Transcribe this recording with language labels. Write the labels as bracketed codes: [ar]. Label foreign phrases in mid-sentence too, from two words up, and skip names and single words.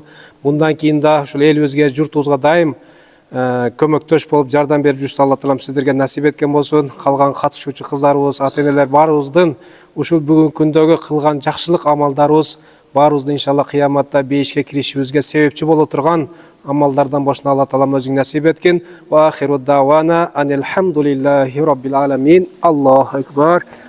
[ky] Мындан кийин да ушул элибизге, журтубузга дайым көмөктөш болуп жардам берип жүрүштү Алла Таалам сиздерге насип эткен болсун. Калган катышуучу кыздарыбыз, ата-энелер баарыбыздын ушул бүгүнкү күндөгү кылган жакшылык амалдарыбыз баарыбыздын иншалла кыяматта бейишке киришибизге себепчи боло турган амалдардан бошуна Алла Таалам өзүң насип эткен. [ar] وآخر دعوانا أن الحمد لله رب العالمين. الله أكبر.